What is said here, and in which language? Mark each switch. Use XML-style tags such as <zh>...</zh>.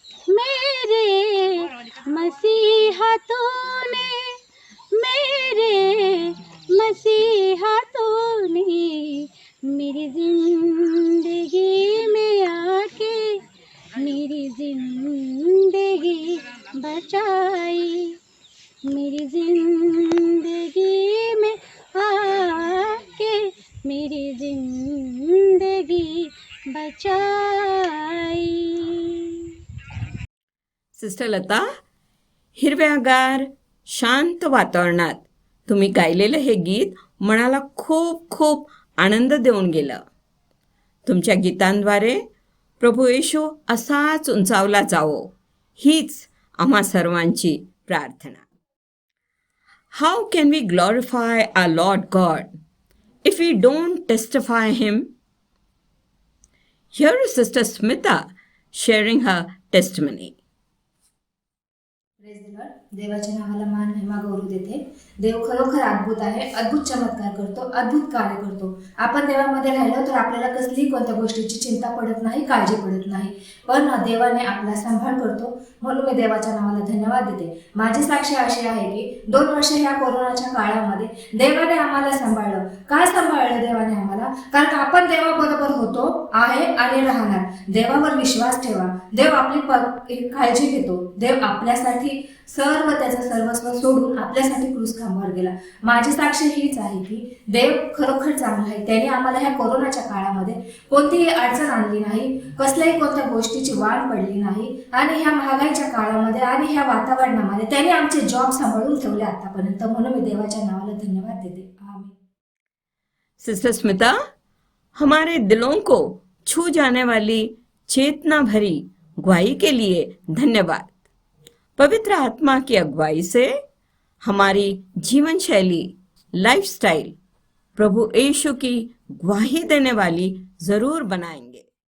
<hi>मेरे मसीहा तूने, मेरे मसीहा तूने मेरी जिंदगी में आके मेरी जिंदगी बचाई, मेरी जिंदगी में आके मेरी जिंदगी बचाई.</hi> <mr>सिस्टर लता, हिरव्यागार शांत वातावरणात तुम्ही गायलेलं हे गीत मनाला खूप खूप आनंद देऊन गेलं. तुमच्या गीतांद्वारे प्रभू येशू असाच उंचावला जावो, हीच आम्हा सर्वांची प्रार्थना.</mr> <en>How can we glorify our Lord God if we don't testify him? Here is Sister Smita sharing her testimony. Praise the Lord.</en> <mr>देवाच्या नावाला मान महिमा गौरव देते. देव खरोखर अद्भुत आहे, अद्भुत चमत्कार करतो, अद्भुत कार्य करतो. आपण देवामध्ये राहिलो तर आपल्याला कसलीही कोणत्या गोष्टीची चिंता पडत नाही, काळजी पडत नाही. पण देवाने आपला सांभाळ करतो, म्हणून मी देवाच्या नावाला धन्यवाद देते. माझी साक्ष अशी आहे की 2 वर्ष ह्या कोरोनाच्या काळामध्ये देवाने आम्हाला सांभाळलं. काय सांभाळलं देवाने आम्हाला? कारण आपण देवाबरोबर होतो, आहे आणि राहणार. देवावर विश्वास ठेवा. देव आपली काळजी घेतो. देव आपल्यासाठी सर्व त्याचं सर्वस्व सोडून आपल्यासाठी क्रूस खांबावर गेला. माझी साक्ष हीच आहे की देव खरोखर चांगला आहे. त्याने आम्हाला ह्या कोरोनाच्या काळामध्ये कोणतीही अडचण आणली नाही, कसल्याही कोणत्या गोष्टीची वाढ पडली नाही. आणि ह्या महागाईच्या काळामध्ये आणि ह्या वातावरणामध्ये त्याने आमचे जॉब सांभाळून ठेवले आतापर्यंत. म्हणून मी देवाच्या नावाला धन्यवाद देते. आमीन.</mr> <hi>सिस्टर स्मिता, हमारे दिलों को छू जाने वाली चेतना भरी गवाही के लिए धन्यवाद. पवित्र आत्मा की अगुवाई से हमारी जीवन शैली, लाइफस्टाइल प्रभु यीशु की गवाही देने वाली जरूर बनाएंगे.</hi>